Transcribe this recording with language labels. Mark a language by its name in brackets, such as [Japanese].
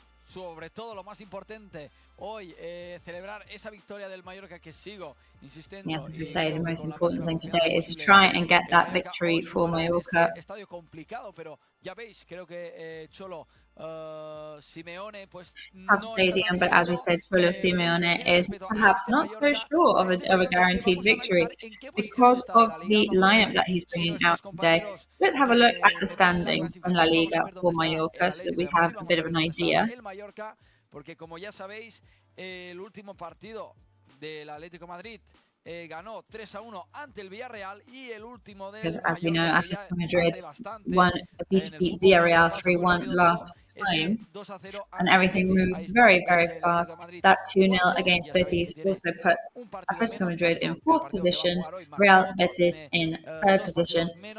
[Spanish] Sobre todo lo más importante hoy, celebrar esa victoria del Mallorca que sigo insistiendo. [English] Yes, as we say, the most important thing today is to try and get that victory for Mallorca. [Spanish] Estadio complicado, pero ya veis, creo que Cholo [English] Tough stadium, but as we said, Cholo Simeone is perhaps not so sure of a guaranteed victory because of the lineup that he's bringing out today. Let's have a look at the standings from La Liga for Mallorca so that we have a bit of an idea. [Spanish] Porque como ya sabéis, el último partido del Atlético de Madrid ganó 3-1 ante el Villarreal y el último de [English] Because as we know, Atlético de Madrid beat Villarreal 3-1 last time, and everything moves very, very fast. That 2-0 against Betis also put Atlético de Madrid in 4th position, Real Betis in 3rd position.